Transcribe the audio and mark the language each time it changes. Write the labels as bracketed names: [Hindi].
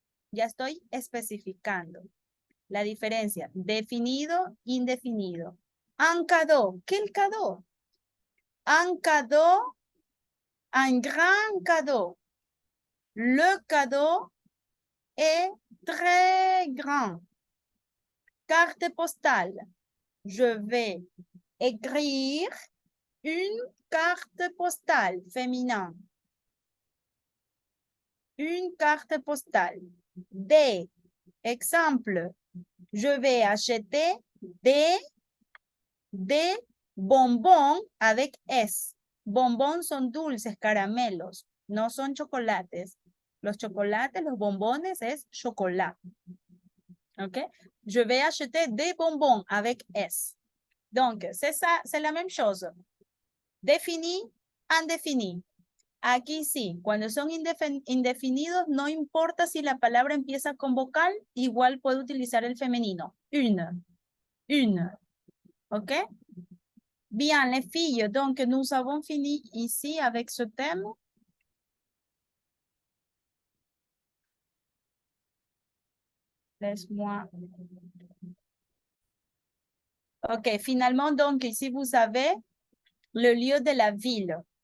[Spanish] Ya estoy especificando la diferencia, definido, indefinido. [French] Un cadeau, [Spanish] ¿qué [French] cadeau? Un cadeau, un grand cadeau. Le cadeau est très grand. Carte postale. Je vais écrire une carte postale féminin. Une carte postale. Des. Exemple. Je vais acheter des bonbons avec S. [Spanish] Bonbons son dulces, caramelos. No son chocolates. Los chocolates, los bombones es chocolat. OK? [French] Je vais acheter des bonbons avec S. Donc, c'est ça, c'est la même chose. Défini, indéfini. [Spanish] Aquí sí, cuando son indefinidos, no importa si la palabra empieza con vocal, igual puedo utilizar el femenino. [French] Une. OK? Bien, les filles, donc nous avons fini ici avec ce thème. Laisse-moi. OK, finalement, donc, ici, vous avez le lieu de la ville.